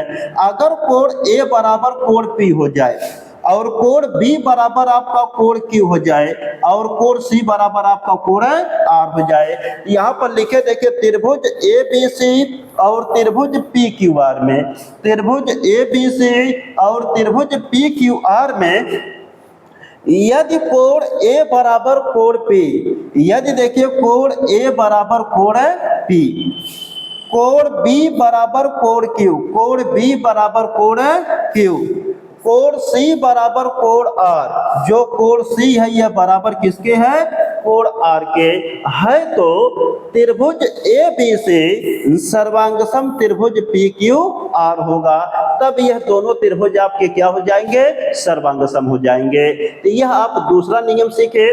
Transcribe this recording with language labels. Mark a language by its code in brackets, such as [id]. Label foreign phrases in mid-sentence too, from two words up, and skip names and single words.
[hi] अगर कोण A बराबर कोण P हो जाए और कोण B बराबर आपका कोण Q हो जाए और कोण C बराबर आपका कोण R हो जाए। यहाँ पर लिखे देखिए त्रिभुज ABC और त्रिभुज PQR में, त्रिभुज ABC और त्रिभुज PQR में यदि कोण A बराबर कोण P, यदि देखिए कोण A बराबर कोण P, कोण B बराबर कोण Q, कोण B बराबर कोण Q, कोण C बराबर कोण R, जो कोण C है यह बराबर किसके है, कोण R के है, तो त्रिभुज ABC सर्वांग सम त्रिभुज PQR होगा। तब यह दोनों त्रिभुज आपके क्या हो जाएंगे, सर्वांग सम हो जाएंगे। तो यह आप दूसरा नियम सीखे।